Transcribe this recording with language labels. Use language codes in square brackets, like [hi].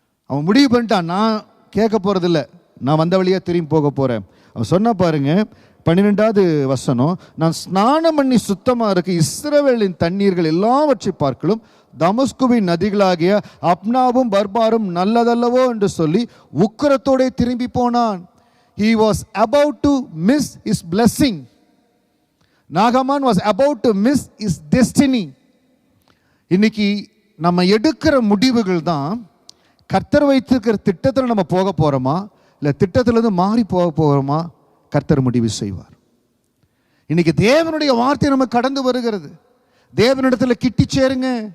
[ta] அவன் முடிவு பண்ணிட்டான், நான் கேட்க போகிறதில்ல, நான் வந்த வழியாக திரும்பி போக போகிறேன். அவன் சொன்ன பாருங்க 12வது வசனம். நான் ஸ்நானம் பண்ணி சுத்தமாக இருக்க இஸ்ரவேலின் தண்ணீர்கள் எல்லாவற்றை பார்க்கலும் தமஸ்குவின் நதிகளாகிய அப்னாவும் பர்பாரும் நல்லதல்லவோ என்று சொல்லி உக்கிரத்தோட திரும்பி போனான். [en] He was about to miss his blessing. நாகமான் was about to miss his destiny. [ta] இன்னைக்கு நம்ம எடுக்கிற முடிவுகள் தான் கர்த்தர் வைத்திருக்கிற திட்டத்தில் நம்ம போக போகிறோமா, இல்லை திட்டத்திலிருந்து மாறி போக போகிறோமா, கர்த்தர் முடிவு செய்வார். இன்னைக்கு தேவனுடைய வார்த்தை நம்ம கடந்து வருகிறது. தேவனிடத்தில் கிட்டி சேருங்க.